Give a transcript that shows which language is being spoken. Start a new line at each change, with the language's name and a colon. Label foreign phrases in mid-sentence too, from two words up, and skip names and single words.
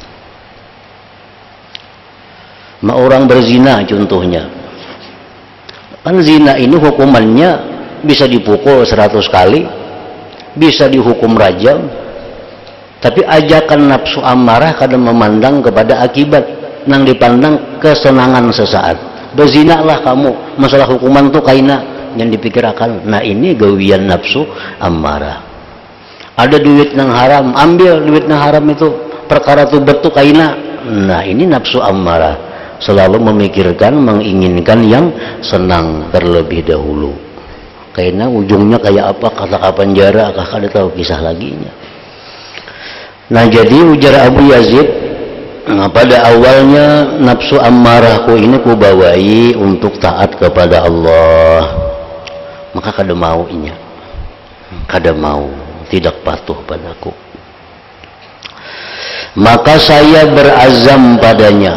Indonesian: Orang berzina contohnya, kan zina ini hukumannya bisa dipukul 100 kali, bisa dihukum rajam, tapi ajakan nafsu amarah kadang memandang kepada akibat, nang dipandang kesenangan sesaat. Berzinalah kamu, masalah hukuman tuh kaina yang dipikirkan. Nah ini gawian nafsu amarah. Ada duit nang haram, ambil duit nang haram itu, perkara tuh betul kaina. Nah ini nafsu amarah, selalu memikirkan, menginginkan yang senang terlebih dahulu. Karena ujungnya kayak apa, kata penjara, kakak ada tahu kisah laginya. Nah jadi ujar Abu Yazid, nah, pada awalnya nafsu ammarahku ini ku bawai untuk taat kepada Allah, maka
Banjar: kada mau inya, kada mau,
Indonesian: tidak patuh padaku. Maka saya berazam padanya.